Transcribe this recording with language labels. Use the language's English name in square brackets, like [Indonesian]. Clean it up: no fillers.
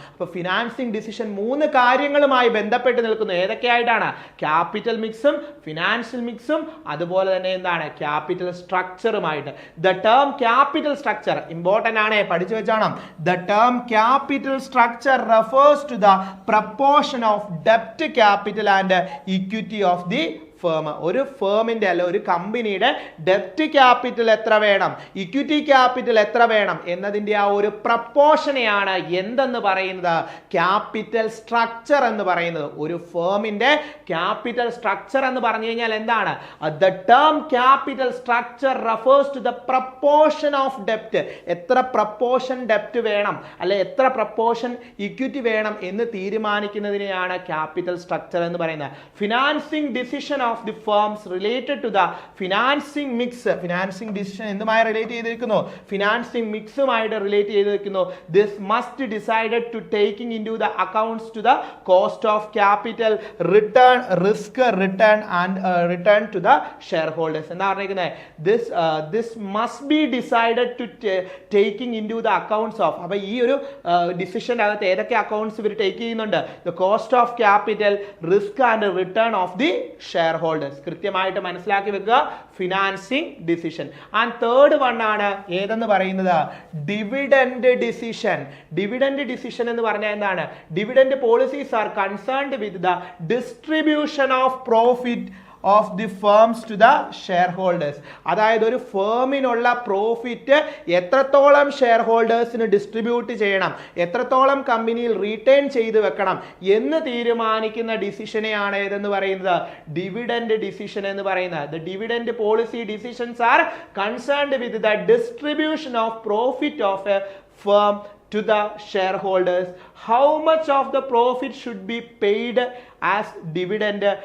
[Malayalam] അപ്പോൾ financing decision മൂന്ന് കാര്യങ്ങളുമായി ബന്ധപ്പെട്ട് നിൽക്കുന്നു. ഏതൊക്കെയായിട്ടാണ്? ക്യാപിറ്റൽ മിക്സും, ഫിനാൻഷ്യൽ മിക്സും, അതുപോലെ തന്നെ എന്താണ്? Capital സ്ട്രക്ചറുമായിട്ട്. The term capital structure important ആണ്, പഠിച്ചു വെച്ചോണം. [English] The term capital structure refers to the proportion of debt capital and equity of the firm. [Malayalam] ഒരു ഫേമിന്റെ അല്ല ഒരു കമ്പനിയുടെ ഡെപ്റ്റ് ക്യാപിറ്റൽ എത്ര വേണം, ഇക്വിറ്റി ക്യാപിറ്റൽ എത്ര വേണം എന്നതിന്റെ ആ ഒരു പ്രപ്പോർഷനെയാണ് എന്തെന്ന് പറയുന്നത്? ക്യാപിറ്റൽ സ്ട്രക്ചർ എന്ന് പറയുന്നത്. ഒരു ഫേമിന്റെ ക്യാപിറ്റൽ സ്ട്രക്ചർ എന്ന് പറഞ്ഞു കഴിഞ്ഞാൽ എന്താണ്? [English] The term capital structure refers to the proportion of ഡെപ്റ്റ്. [Malayalam] എത്ര പ്രപ്പോർഷൻ ഡെപ്റ്റ് വേണം, അല്ലെ എത്ര പ്രപ്പോർഷൻ ഇക്വിറ്റി വേണം എന്ന് തീരുമാനിക്കുന്നതിനെയാണ് ക്യാപിറ്റൽ സ്ട്രക്ചർ എന്ന് പറയുന്നത്. [English] Financing decision of the firms related to the financing mix. [Malayalam] Financing decision എന്തുമായി relate ചെയ്തിരിക്കുന്നു? ഫിനാൻസിംഗ് മിക്സുമായിട്ട് റിലേറ്റ് ചെയ്തിരിക്കുന്നു. [English] This must decided to taking into the accounts to the cost of capital, return, risk, return and return to the shareholders. [Malayalam] എന്താ പറഞ്ഞിരിക്കുന്നത്? [English] This must be decided to taking into the accounts of. [Malayalam] അപ്പോൾ ഈ ഒരു ഡിസിഷന്റെ അകത്ത് ഏതൊക്കെ accounts ഇവർ take ചെയ്യുന്നുണ്ട്? [English] The cost of capital, risk and return of the share holders. [Malayalam] കൃത്യമായിട്ട് മനസ്സിലാക്കി വെക്കുക. Financing decision. And third one ആണ് ഏതെന്ന് പറയുന്നത്? Dividend decision. ഡിവിഡൻഡ് ഡിസിഷൻ എന്ന് പറഞ്ഞാൽ എന്താണ്? [English] Dividend policies are concerned with the distribution of profit of the firms to the share holders. [Malayalam] അതായത് ഒരു ഫേമിനുള്ള പ്രോഫിറ്റ് എത്രത്തോളം ഷെയർ ഹോൾഡേഴ്സിന് ഡിസ്ട്രിബ്യൂട്ട് ചെയ്യണം, എത്രത്തോളം കമ്പനിയിൽ റീറ്റെയിൻ ചെയ്ത് വെക്കണം എന്ന് തീരുമാനിക്കുന്ന ഡിസിഷനെയാണ് ഏതെന്ന് പറയുന്നത്? ഡിവിഡൻഡ് ഡിസിഷൻ എന്ന് പറയുന്നത്. [English] The dividend policy decisions are concerned with the distribution of profit of a firm to the shareholders. How much of the profit should be paid as dividend?